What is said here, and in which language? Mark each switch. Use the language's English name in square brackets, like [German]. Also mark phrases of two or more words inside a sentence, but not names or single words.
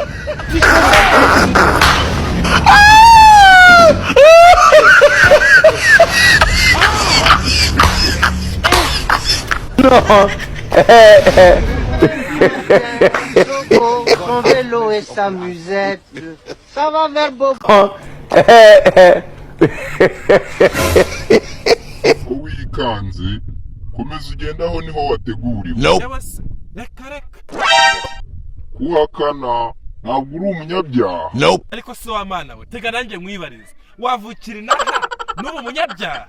[French] Non. Son vélo et sa musette, ça va vers Bobo. [Kinyarwanda] ko wikanze komeza ugenda aho niho wateguriwe. reka reka Kuhakana ntabwo uri umunyabyaha. ariko se wa mana we tega nanjye mwibarize wavukira inaha n'ubu umunyabyaha